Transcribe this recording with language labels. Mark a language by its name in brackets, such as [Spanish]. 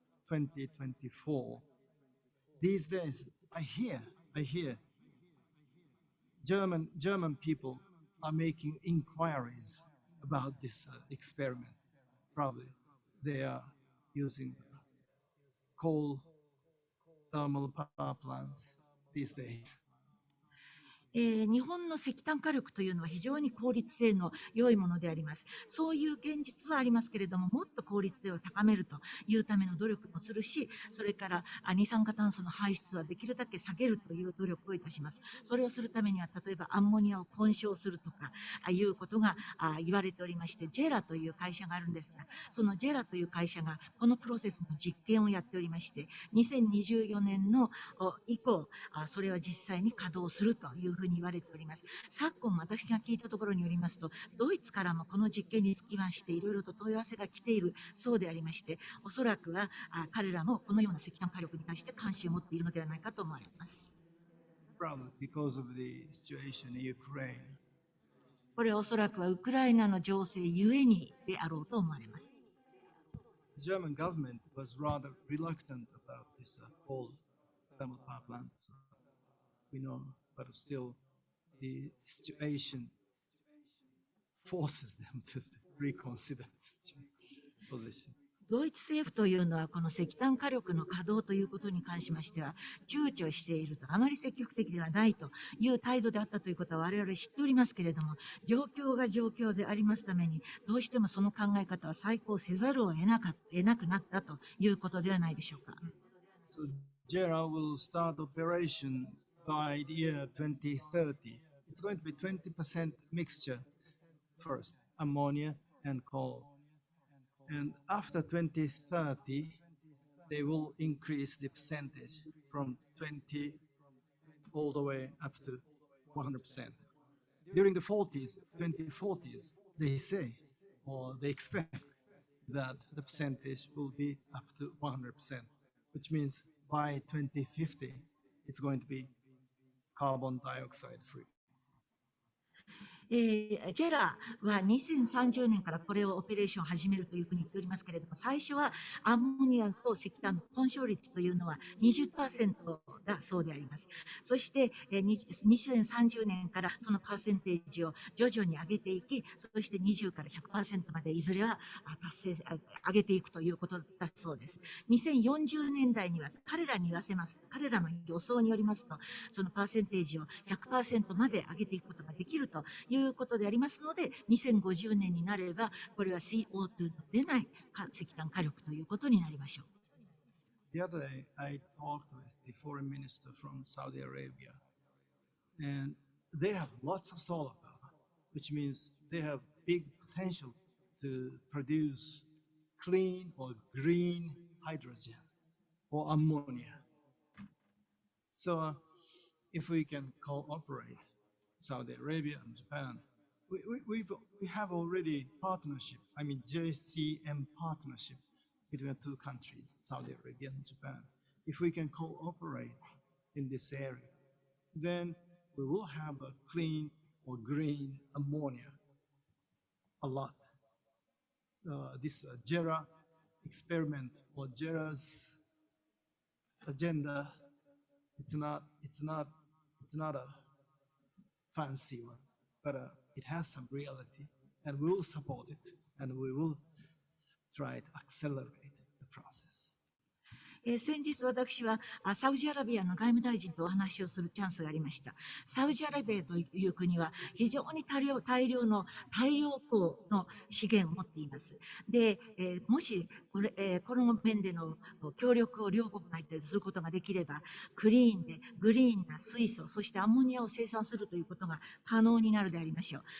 [English] 2024. These days, I hear German people are making inquiries about this experiment. Probably they are using coal thermal power plants these days. [Japanese] 日本の石炭火力というのは非常に効率性の良いものであります。そういう現実はありますけれども、もっと効率性を高めるというための努力もするし、それから二酸化炭素の排出はできるだけ下げるという努力をいたします。それをするためには、例えばアンモニアを混焼するとかいうことが言われておりまして、ジェラという会社があるんですが、そのジェラという会社がこのプロセスの実験をやっておりまして、2024年の以降、それは実際に稼働するというふうに言われております。昨今私が聞いたところによりますと、ドイツからもこの実験につきましていろいろと問い合わせが来ているそうでありまして、おそらくは彼らもこのような石炭火力に対して関心を持っているのではないかと思われます。 [English] Probably because of the situation in Ukraine. [Japanese] これはおそらくはウクライナの情勢ゆえにであろうと思われます。 [English] The German government was rather reluctant about this coal thermal power plants. We know, but still the situation forces them to reconsider the position. [Japanese] ドイツ政府というのはこの石炭火力の稼働ということに関しましては躊躇していると、あまり積極的ではないという態度であったということは我々知っておりますけれども、状況が状況でありますために、どうしてもその考え方は再考せざるを得なくなったということではないでしょうか。 [English] So JERA will start operation by the year 2030. It's going to be 20% mixture first, ammonia and coal. And after 2030, they will increase the percentage from 20 all the way up to 100%. During the 2040s, they say, or they expect that the percentage will be up to 100%, which means by 2050, it's going to be carbon dioxide free. [Japanese] ジェラは2030年からこれをオペレーションを始めるというふうに言っておりますけれども、最初はアンモニアと石炭の混焼率というのは 20% だそうであります。そして2030年からそのパーセンテージを徐々に上げていき、そして20から 100% までいずれは上げていくということだそうです。 2040年代には彼らに言わせます。彼らの予想によりますと、そのパーセンテージを 100% まで上げていくことができるということでありますので、2050年になれば、これは CO2 の出ない石炭火力ということになりましょう。 [English] The other day, I talked with the foreign minister from Saudi Arabia, and they have lots of solar power, which means they have big potential to produce clean or green hydrogen or ammonia. So if we can cooperate, Saudi Arabia and Japan, we have already partnership, I mean JCM partnership between two countries, Saudi Arabia and Japan. If we can cooperate in this area, then we will have a clean or green ammonia a lot. This JERA experiment or JERA's agenda, it's not a fancy one, but it has some reality, and we will support it, and we will try to accelerate the process. [Japanese] 先日私はサウジアラビアの外務大臣とお話をするチャンスがありました。サウジアラビアという国は非常に大量の太陽光の資源を持っています。で、もしこの面での協力を両国内ですることができれば、クリーンでグリーンな水素、そしてアンモニアを生産するということが可能になるでありましょう。